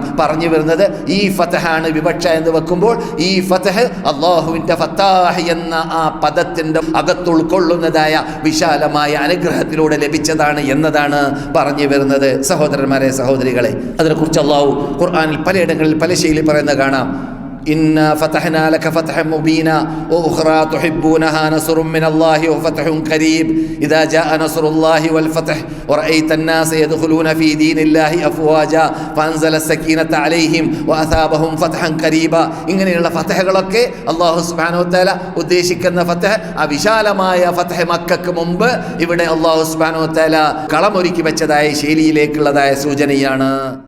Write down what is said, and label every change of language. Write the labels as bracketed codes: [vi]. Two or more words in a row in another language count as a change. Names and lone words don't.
[ml] പറഞ്ഞു വരുന്നത് ഈ ഫതഹാണ് വിവക്ഷ എന്ന് വെക്കുമ്പോൾ ഈ ഫതഹ് അല്ലാഹുവിന്റെ ഫത്താഹ് എന്ന ആ പദത്തിന്റെ അകത്തുൾക്കൊള്ളുന്നതായ വിശാലമായ അനുഗ്രഹത്തിലൂടെ ലഭിച്ചതാണ് എന്നതാണ് പറഞ്ഞു വരുന്നത്. സഹോദരന്മാരെ, സഹോദരികളെ, അതിനെക്കുറിച്ച് അല്ലാഹു ഖുർആനിൽ പലയിടങ്ങളിൽ പല ശൈലി പറയുന്നത് കാണാം. [ar] إنا فتحنا لك فتحا مبينا وأخرى تحبونها نصر من الله وفتح قريب إذا جاء نصر الله والفتح ورأيت الناس يدخلون في دين الله أفواجا فأنزل السكينة عليهم وأثابهم فتحا قريبا. [ml] ഇങ്ങനെയുള്ള ഫതഹുകളൊക്കെ അല്ലാഹു [ar] سبحانه وتعالى [ml] ഉദ്ദേശിക്കുന്ന ഫതഹ് ആ വിശാലമായ ഫതഹ് മക്കക്ക് മുമ്പ് ഇവിടെ അല്ലാഹു [ar] سبحانه وتعالى [ml] കളമൊരുക്കി വെച്ചതായ ശൈലിയിലേക്കുള്ളതായ സൂചനയാണ്.